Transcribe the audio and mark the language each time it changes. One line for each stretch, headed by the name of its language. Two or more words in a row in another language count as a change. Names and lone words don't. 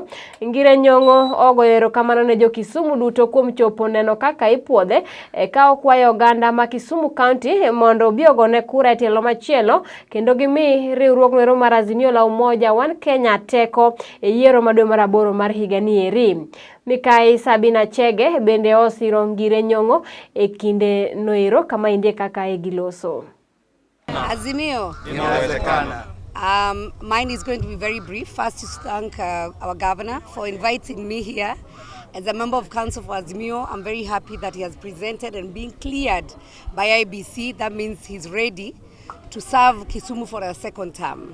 Luo (Kenya and Tanzania): Ngire Nyong'o ogoero kamano ne jo Kisumu duto kuom chopo neno kaka ipuodhe ka okwayo oganda ma Kisumu County mondo biogone kura tielo machielo kendo gimi riwruok ero mar Azimio la Umoja One Kenya teko yiero ma dwe mar 8 mar higa ni eri. Mikai Sabina Chege bende osiro Ngire Nyong'o e kinde noero kama indie kaka giloso.
Swahili: Azimio inawezekana.
English: Mine is going to be very brief. First, to thank our governor for inviting me here. As a member of council for Azimio, I'm very happy that he has presented and been cleared by Iebc. That means he's ready to serve Kisumu for a second term.